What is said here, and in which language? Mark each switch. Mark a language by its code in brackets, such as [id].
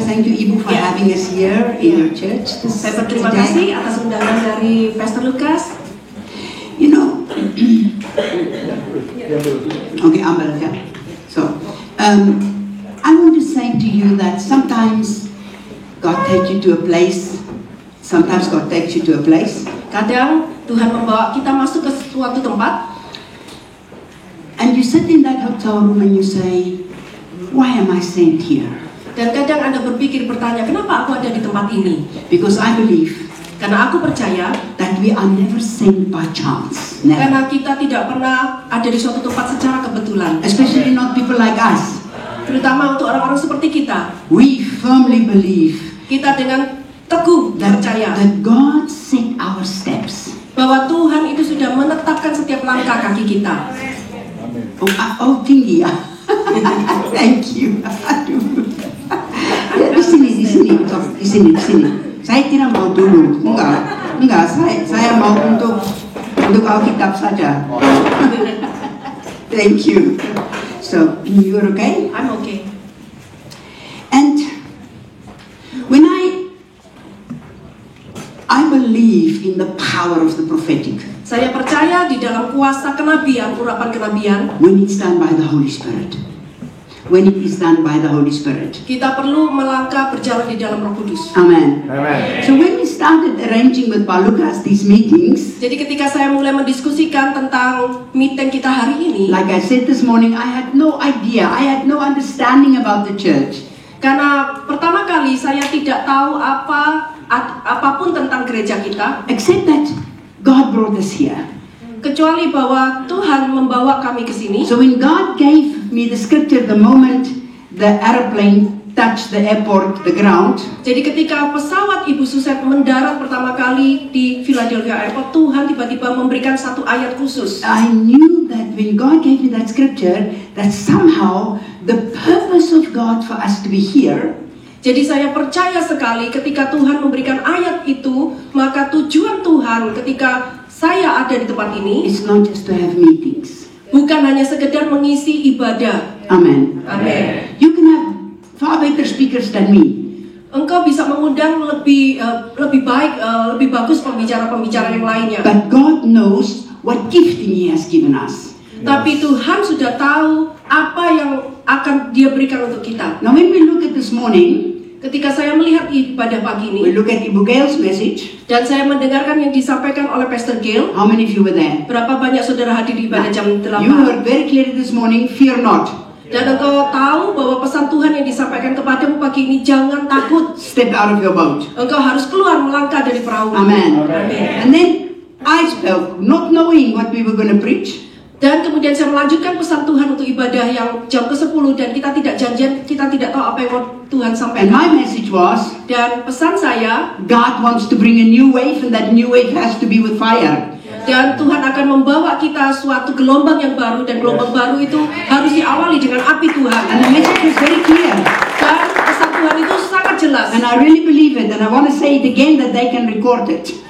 [en] Thank you, Ibu, for having us here in your church. [id] Saya berterima kasih atas undangan dari Pastor Lucas. [en] You know, okay, Amber, yeah. So, I want to say to you that sometimes God takes you to a place. Sometimes God takes you to a place. [id] Kadang Tuhan membawa kita masuk ke suatu tempat. [en] And you sit in that hotel room and you say, why am I sent here? [id] Dan kadang Anda bertanya, kenapa aku ada di tempat ini? [en] Because I believe [id] Karena aku percaya [en] that we are never sent by chance. Never. [id] karena kita tidak pernah ada di suatu tempat secara kebetulan. [en] Especially not people like us. [id] Terutama untuk orang-orang seperti kita. [en] We firmly believe [id] Kita dengan teguh percaya [en] that God set our steps. [id] bahwa Tuhan itu sudah menetapkan setiap langkah kaki kita. Oh, tinggi ya. [en] Thank you. [id] Aduh. Ya, di sini. Saya tidak mau dulu. Enggak. Saya mau untuk Alkitab saja. [en] Thank you. So, you're okay? I'm okay. And when I believe in the power of the prophetic. [id] Saya percaya di dalam kuasa kenabian, urapan kenabian. [en] When it's done by the Holy Spirit. When it is done by the Holy Spirit. [id] Kita perlu melangkah berjalan di dalam Roh Kudus. [en] Amen. Amen. So when we started arranging with Pak Lucas these meetings, [id] Jadi ketika saya mulai mendiskusikan tentang meeting kita hari ini, [en] like I said this morning, I had no idea, I had no understanding about the church. [id] karena pertama kali saya tidak tahu apapun tentang gereja kita, [en] Except that God brought us here. [id] kecuali bahwa Tuhan membawa kami ke sini. [en] So when God gave me the scripture the moment the airplane touched the airport, the ground, [id] Jadi ketika pesawat Ibu Suset mendarat pertama kali di Philadelphia Airport, Tuhan tiba-tiba memberikan satu ayat khusus. [en] I knew that when God gave me that scripture, that somehow the purpose of God for us to be here [id] Jadi saya percaya sekali ketika Tuhan memberikan ayat itu, maka tujuan Tuhan ketika saya ada di tempat ini [en] is not just to have meetings. [id] bukan hanya sekedar mengisi ibadah. [en] Amen. [id] Amin. [en] You can have far better speakers than me. [id] Engkau bisa mengundang lebih baik, lebih bagus pembicara-pembicara yang lainnya. [en] But God knows what gifting He has given us. [id] Tapi Tuhan sudah tahu apa yang akan Dia berikan untuk kita. [en] Now when we look at this morning, [id] Ketika saya melihat ibadah pagi [en] we look at Ibu Gail's message. [id] dan saya mendengarkan yang disampaikan oleh Pastor Gail, [en] How many of you were there? [id] berapa banyak saudara hadir di ibadah jam 8? [en] You heard very clearly this morning, fear not. [id] Dan engkau tahu bahwa pesan Tuhan yang disampaikan kepadamu pagi ini, jangan takut. [en] Step out of your boat. [id] Engkau harus keluar melangkah dari perahu. [en] Amen. [id] Amin. [en] And then I spoke, not knowing what we were going to preach. [id] Dan kemudian saya melanjutkan pesan Tuhan untuk ibadah yang jam ke-10 dan kita tidak janjian, kita tidak tahu apa yang mau Tuhan [en] And [id] sampaikan. [en] my message was, [id] Dan pesan saya, [en] God wants to bring a new wave, and that new wave has to be with fire. [id] dan Tuhan akan membawa kita suatu gelombang yang baru, dan gelombang baru itu harus diawali dengan api Tuhan. [en] And the message was very clear. [id] Dan pesan Tuhan itu sangat jelas. [en] And I really believe it, and I want to say it again that they can record it.